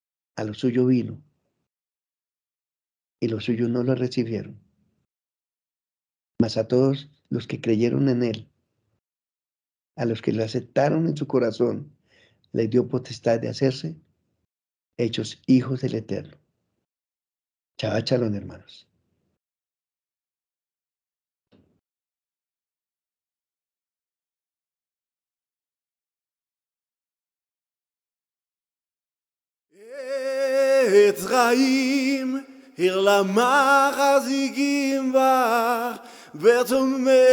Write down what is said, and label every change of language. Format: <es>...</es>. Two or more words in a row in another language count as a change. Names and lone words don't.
<es>A lo suyo vino, y los suyos no lo recibieron. Mas a todos los que creyeron en él, a los que lo aceptaron en su corazón, les dio potestad de hacerse hechos hijos del Eterno.</es> <he>שבת שלום,</he> <es>hermanos.</es> <he>עץ חיים, עיר למחזיקים בך, ותומך</he>